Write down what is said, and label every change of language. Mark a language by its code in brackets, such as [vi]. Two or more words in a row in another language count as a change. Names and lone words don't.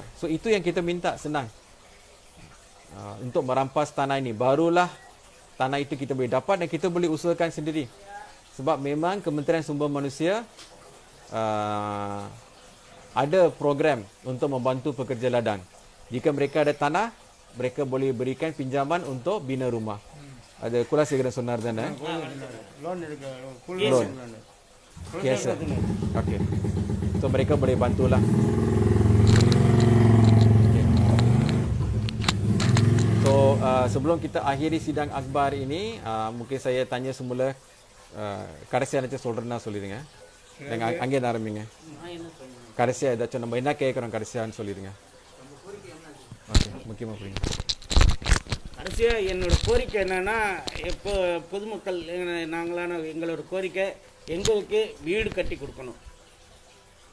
[ms] So itu yang kita minta, senang. Untuk merampas tanah ini, barulah tanah itu kita boleh dapat dan kita boleh usahakan sendiri. Sebab memang Kementerian Sumber Manusia ada program untuk membantu pekerja ladang. Jika mereka ada tanah, mereka boleh berikan pinjaman untuk bina rumah. Ada kula segera sonar dan [ta] லோன் எடுக்க full Loan. loan. [en] Yes, sir. [ms] Okey. So mereka boleh bantulah. Okay. So sebelum kita akhiri sidang akhbar ini, mungkin saya tanya semula [ta] கடைசியா என்ன சொல்றேன்னா சொல்லிடுங்க. நீங்க அங்கே ஆரம்பிங்க. கடைசியா ஏதாச்சும் நம்ம என்ன கேட்குறோம் கடைசியான்னு சொல்லிடுங்க. ஓகே, முக்கியமாக புரியுங்க. கடைசியாக என்னோட கோரிக்கை என்னென்னா, இப்போ பொதுமக்கள் நாங்களான எங்களோட கோரிக்கை, எங்களுக்கு வீடு கட்டி கொடுக்கணும்.